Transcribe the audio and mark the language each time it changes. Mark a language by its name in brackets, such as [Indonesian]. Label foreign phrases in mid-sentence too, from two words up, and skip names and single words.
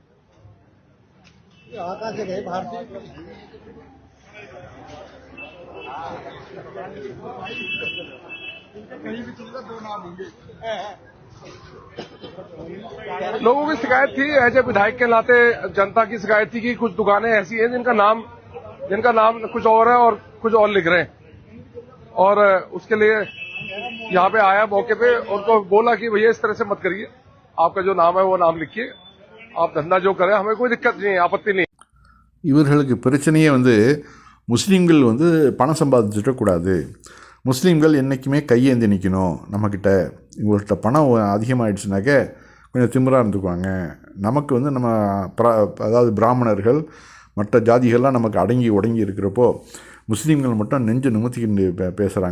[Hindi] लोगों की शिकायत थी, ऐसे विधायक के नाते जनता की शिकायत थी कि कुछ दुकानें ऐसी हैं जिनका नाम कुछ और है और कुछ और लिख रहे हैं, और उसके लिए यहाँ पे आया मौके पे, उनको बोला कि भैया इस तरह से मत करिए, आपका जो नाम है वो नाम लिखिए, आप धंधा जो करें, हमें कोई दिक्कत नहीं है, आपत्ति नहीं। [Tamil] இவர்களுக்கு பிரச்சனையே வந்து முஸ்லீம்கள் வந்து பணம் சம்பாதிச்சிடக்கூடாது, முஸ்லீம்கள் என்றைக்குமே கையேந்தி நிற்கணும் நம்மக்கிட்ட. இவங்கள்ட்ட பணம் அதிகமாகிடுச்சுனாக்க கொஞ்சம் திமிராக இருந்துக்குவாங்க. நமக்கு வந்து நம்ம அதாவது பிராமணர்கள் மற்ற ஜாதிகள்லாம் நமக்கு அடங்கி உடங்கி இருக்கிறப்போ முஸ்லீம்கள் மட்டும் நெஞ்சு நிமித்திக்கிட்டு பேசுகிறாங்க.